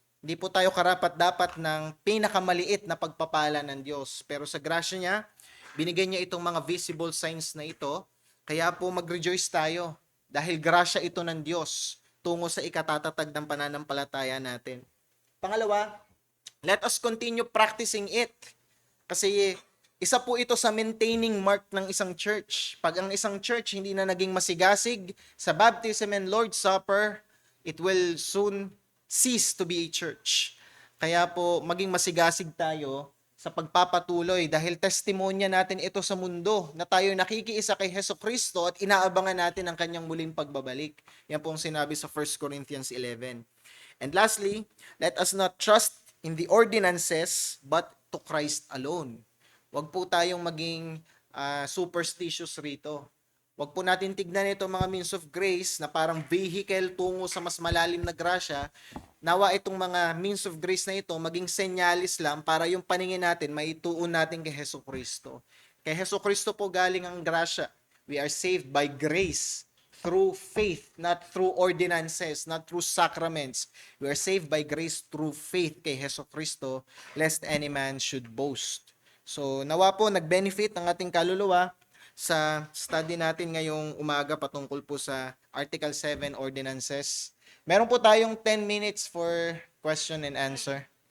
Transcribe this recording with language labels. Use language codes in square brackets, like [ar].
[tl] Hindi po tayo karapat-dapat ng pinakamaliit na pagpapala ng Diyos. Pero sa grasya niya, binigay niya itong mga visible signs na ito. Kaya po mag-rejoice tayo dahil grasya ito ng Diyos tungo sa ikatatatag ng pananampalataya natin. [en] Pangalawa, let us continue practicing it. [tl] Kasi isa po ito sa maintaining mark ng isang church. Pag ang isang [en] church [tl] hindi na naging masigasig sa [en] baptism and Lord's Supper, it will soon cease to be a church. [tl] Kaya po, maging masigasig tayo sa pagpapatuloy dahil testimonya natin ito sa mundo na tayo nakikiisa kay Hesukristo at inaabangan natin ang kanyang muling pagbabalik. Yan po ang sinabi sa 1 Corinthians 11. [en] And lastly, let us not trust in the ordinances but to Christ alone. [tl] Huwag po tayong maging superstitious rito. Huwag po natin tignan ito mga means of grace na parang vehicle tungo sa mas malalim na grasya. Nawa itong mga means of grace na ito maging senyalis lang para yung paningin natin maituon natin kay Hesukristo. Kay Hesukristo po galing ang grasya. [en] We are saved by grace through faith, not through ordinances, not through sacraments. We are saved by grace through faith kay Hesukristo, lest any man should boast. [tl] So, nawa po nag-benefit ang ating kaluluwa sa study natin ngayong umaga patungkol po sa Article 7 Ordinances. Meron po tayong [en] 10 minutes for question and answer.